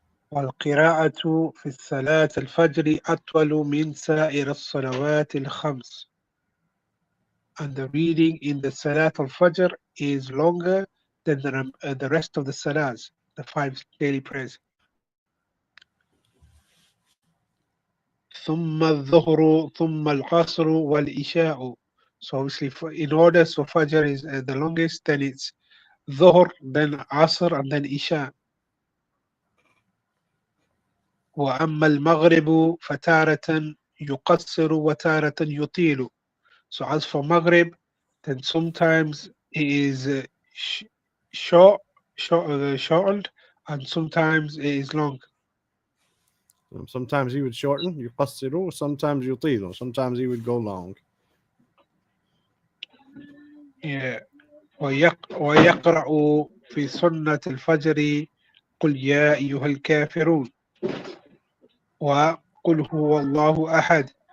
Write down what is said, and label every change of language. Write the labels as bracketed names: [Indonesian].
[Arabic] والقراءة في الصلاة الفجر أطول من سائر الصلوات الخمس. [English] And the reading in the Salat al-Fajr is longer than the rest of the Salahs, the five daily prayers. [Arabic] ثم الظهر ثم العصر والإشاء. [English] So obviously in order, so Fajr is the longest, then it's Dhuhr, then Asr, and then Isha. [Arabic] وأما المغرب فتارة يقصر وتارة يطيل. [English] So as for Maghrib, then sometimes it is short, shortened, and sometimes it is long. Sometimes he would shorten, يقصره, sometimes يطيله, sometimes he would go long. Yeah. [Arabic] ويقرأ في سنة الفجر قل يا أيها الكافرون وقل هو الله أحد.